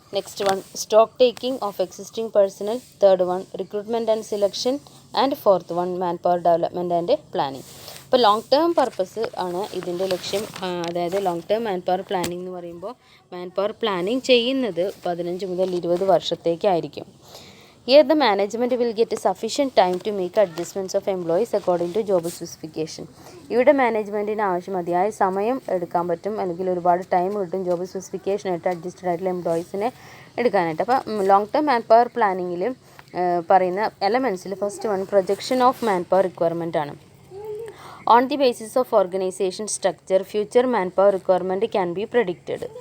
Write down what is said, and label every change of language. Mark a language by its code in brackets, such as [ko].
[en] Next one, stock taking of existing personnel. Third one, recruitment and selection. And fourth one, man power development and planning. [ml] ഇപ്പോൾ long term purpose ആണ് ഇതിൻ്റെ ലക്ഷ്യം. അതായത് long term man power planning എന്ന് പറയുമ്പോൾ man power planning ചെയ്യുന്നത് 15 മുതൽ 20 വർഷത്തേക്കായിരിക്കും. [en] Here the management will get sufficient time to make adjustments of employees according to job specification. [ml] ഇവിടെ മാനേജ്മെൻറ്റിന് മതിയായ സമയം എടുക്കാൻ പറ്റും, അല്ലെങ്കിൽ ഒരുപാട് ടൈം കിട്ടും ജോബ് സ്പെസിഫിക്കേഷനായിട്ട് അഡ്ജസ്റ്റഡ് ആയിട്ടുള്ള എംപ്ലോയീസിനെ എടുക്കാനായിട്ട്. അപ്പോൾ ലോങ് ടേം മാൻ പവർ പ്ലാനിങ്ങിൽ പറയുന്ന എലമെൻറ്റ്സിൽ first one, projection of man power requirement ആണ്. [en] On the basis of organization structure, future manpower requirement can be predicted.